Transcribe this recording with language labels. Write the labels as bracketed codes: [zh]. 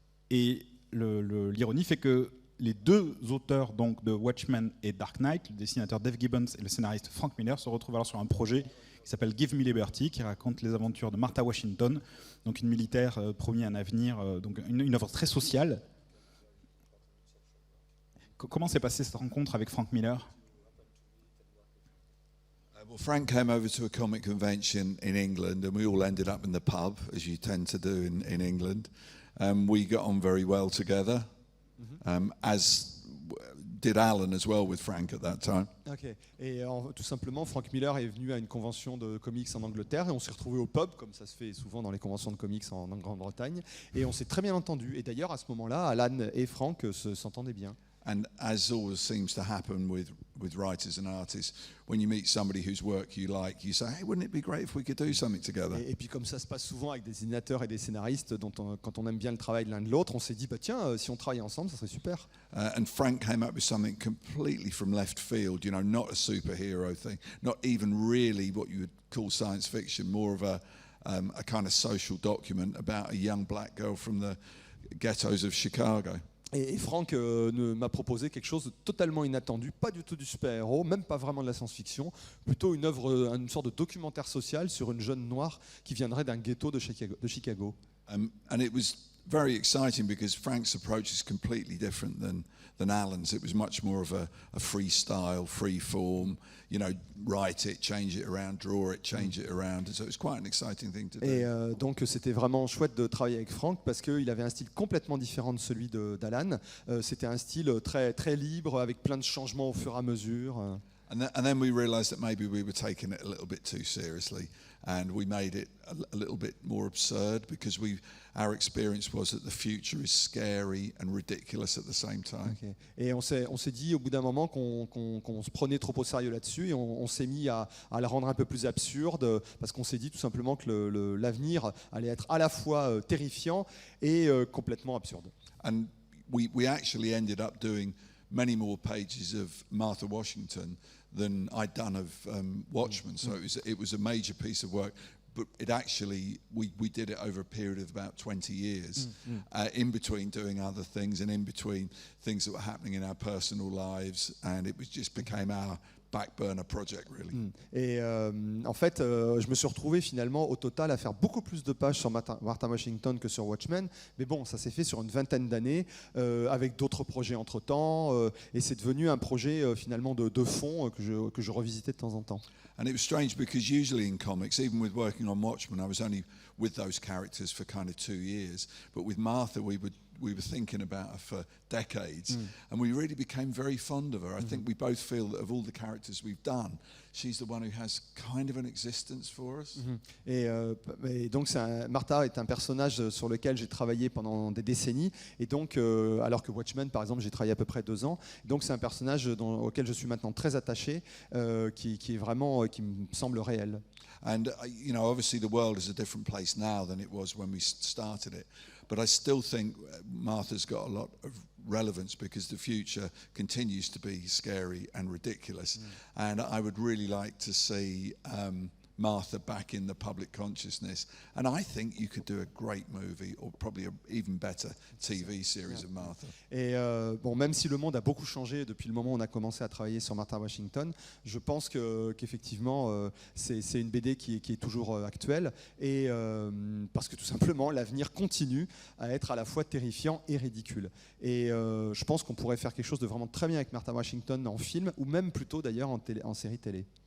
[fr] Et l'ironie fait que les 2 auteurs donc, de Watchmen et Dark Knight, le dessinateur Dave Gibbons et le scénariste Frank Miller, se retrouvent alors sur un projet qui s'appelle Give Me Liberty, qui raconte les aventures de Martha Washington, donc une militaire promis un avenir, donc une œuvre très sociale. Comment s'est passée cette rencontre avec Frank Miller ? [en] Well, Frank came over to a comic convention in England, and we all ended up in the pub, as you tend to do in England. We got on very well together, as did Alan as well with Frank at that time. Okay. [fr] Et tout simplement, Frank Miller est venu à une convention de comics en Angleterre et on s'est retrouvés au pub, comme ça se fait souvent dans les conventions de comics en Grande-Bretagne, et on s'est très bien entendu. Et d'ailleurs, à ce moment-là, Alan et Frank s'entendaient bien. [en] And as always seems to happen with writers and artists, when you meet somebody whose work you like, you say, hey, wouldn't it be great if we could do something together? [fr] Et puis comme ça se passe souvent avec des dessinateurs et des scénaristes, quand on aime bien le travail de l'un de l'autre, on s'est dit, bah tiens, si on travaillait ensemble, ça serait super. [en] And Frank came up with something completely from left field, you know, not a superhero thing, not even really what you would call science fiction, more of a kind of social document about a young black girl from the ghettos of Chicago. [fr] Et Frank m'a proposé quelque chose de totalement inattendu, pas du tout du super-héros, même pas vraiment de la science-fiction, plutôt une sorte de documentaire social sur une jeune noire qui viendrait d'un ghetto de Chicago. [en] And it was very exciting because Frank's approach is completely different than Alan's. It was much more of a freestyle, free form, you know, write it, change it around, draw it, change it around. So it was quite an exciting thing to do. [fr] Et donc c'était vraiment chouette de travailler avec Frank parce qu'il avait un style complètement différent de celui d'Alan. C'était un style très, très libre avec plein de changements au fur et à mesure. [en] And then we realised that maybe we were taking it a little bit too seriously, and we made it a little bit more absurd because our experience was that the future is scary and ridiculous at the same time. Okay. [fr] Et on s'est dit au bout d'un moment qu'on se prenait trop au sérieux là-dessus, et on s'est mis à le rendre un peu plus absurde, parce qu'on s'est dit tout simplement que l'avenir allait être à la fois terrifiant et complètement absurde. [en] And we actually ended up doing many more pages of Martha Washington than I'd done of Watchmen. So it was a major piece of work. But it actually, we did it over a period of about 20 years, in between doing other things and in between things that were happening in our personal lives. And it just became our back burner project, really. [fr] Et en fait, je me suis retrouvé finalement au total à faire beaucoup plus de pages sur Martha Washington que sur Watchmen. Mais bon, ça s'est fait sur une vingtaine d'années, avec d'autres projets entre-temps. Et c'est devenu un projet finalement de fond que je revisitais de temps en temps. [en] And it was strange because usually in comics, even with working on Watchmen, I was only with those characters for kind of 2 years. But with Martha, we were thinking about her for decades, and we really became very fond of her. I think we both feel that of all the characters we've done, she's the one who has kind of an existence for us. [fr] Et donc Martha est un personnage sur lequel j'ai travaillé pendant des décennies, et donc alors que Watchmen par exemple j'ai travaillé à peu près 2 ans, donc c'est un personnage auquel je suis maintenant très attaché, qui est vraiment qui me semble réel. [en] And you know, obviously the world is a different place now than it was when we started it. But I still think Martha's got a lot of relevance because the future continues to be scary and ridiculous. And I would really like to see Martha back in the public consciousness. And I think you could do a great movie, or probably an even better TV series of Martha. [fr] Et bon, même si le monde a beaucoup changé depuis le moment où on a commencé à travailler sur Martha Washington, je pense qu'effectivement c'est une BD qui est toujours actuelle, et parce que tout simplement l'avenir continue à être à la fois terrifiant et ridicule. Et je pense qu'on pourrait faire quelque chose de vraiment très bien avec Martha Washington en film, ou même plutôt d'ailleurs en série télé.